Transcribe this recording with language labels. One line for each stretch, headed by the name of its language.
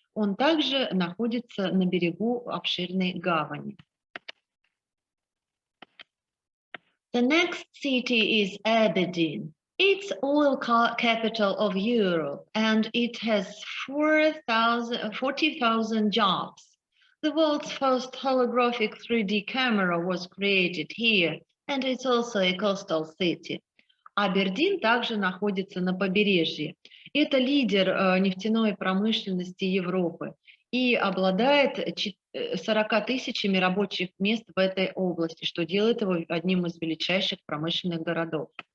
Russian: Он также находится на берегу обширной гавани.
English: The next city is Aberdeen. It's oil capital of Europe, and it has 40,000 jobs. The world's first holographic 3D camera was created here, and it's also a coastal city.
Russian: Абердин также находится на побережье. Это лидер нефтяной промышленности Европы и обладает 40 тысячами рабочих мест в этой области, что делает его одним из величайших промышленных городов.